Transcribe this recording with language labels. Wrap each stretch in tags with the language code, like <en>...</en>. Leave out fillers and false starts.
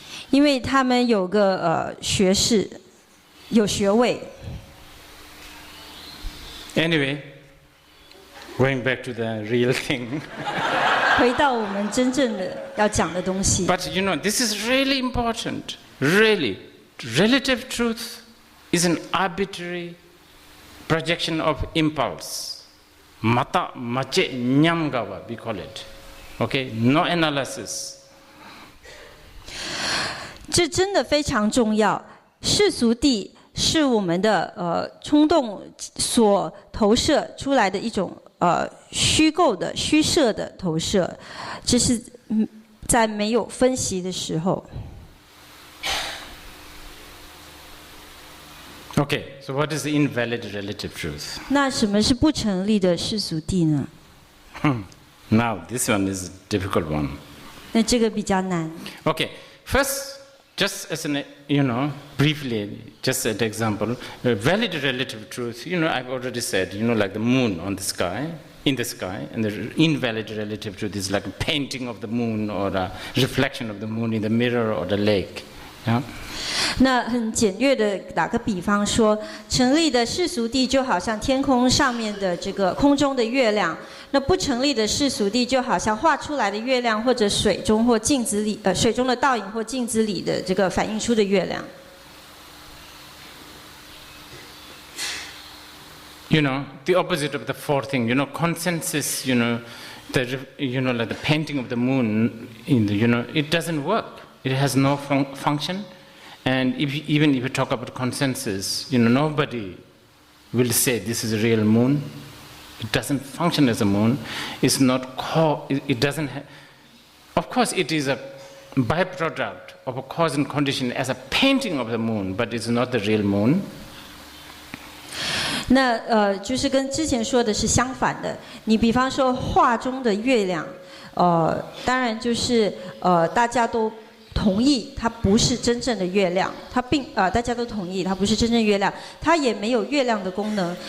<zh>因为他们有个学士，有学位。</zh> <en>Anyway, going back to the real thing.</en> <zh>回到我们真正的要讲的东西。</zh> <en>But you know, this is really important. Really. Relative truth is an arbitrary projection of impulse. Mata mache nyamgawa, we call it. Okay? No analysis.</en> <zh>这真的非常重要。世俗谛是我们的冲动所投射出来的一种虚构的、虚设的投射，这是在没有分析的时候。</zh> <en>Okay, so what is the invalid relative truth?</en> <zh>那什么是不成立的世俗谛呢？</zh> <en>Now, this one is a difficult one.</en> <zh>那这个比较难。</zh> <en>Okay, first, just as an, briefly, just an example, valid relative truth, I've already said, like the moon on the sky, in the sky, and the invalid relative truth is like a painting of the moon or a reflection of the moon in the mirror or the lake. Yeah?</en> <zh>那很简略的打个比方说，成立的世俗谛就好像天空上面的这个空中的月亮，那不成立的世俗谛就好像画出来的月亮，或者水中或镜子里水中的倒影或镜子里的这个反映出的月亮。</zh> <en>The opposite of the fourth thing, consensus, like the painting of the moon in the, it doesn't work. It has no function. And even if you talk about consensus, nobody will say this is a real moon. It doesn't function as a moon. It's not it doesn't of course it is a byproduct of a cause and condition as a painting of the moon, but it's not the real moon.</en> <zh>那就是跟之前说的是相反的。你比方说画中的月亮，当然就是大家都同意它不是真正的月亮，它大家都同意它不是真正月亮，它也没有月亮的功能。</zh>